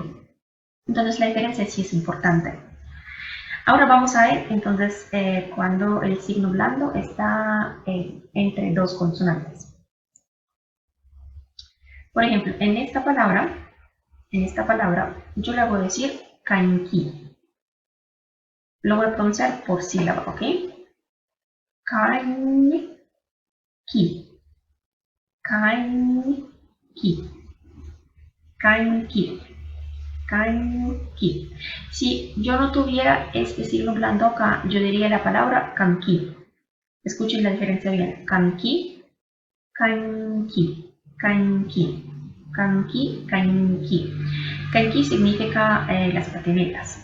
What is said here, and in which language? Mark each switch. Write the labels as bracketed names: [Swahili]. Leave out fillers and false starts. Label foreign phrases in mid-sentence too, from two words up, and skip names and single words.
[Spanish] Entonces la diferencia sí es importante. Ahora vamos a ver entonces cuando el signo blando está entre dos consonantes. Por ejemplo, en esta palabra yo le voy a decir kanki. Lo voy a pronunciar por sílaba, ¿ok? Kanki. Kanki. Kanki. Kanki. Si yo no tuviera este signo blando acá, yo diría la palabra kanki. Escuchen la diferencia bien. Kanki, kanki, kanki, kanki, kanki. Kanki significa las patinetas.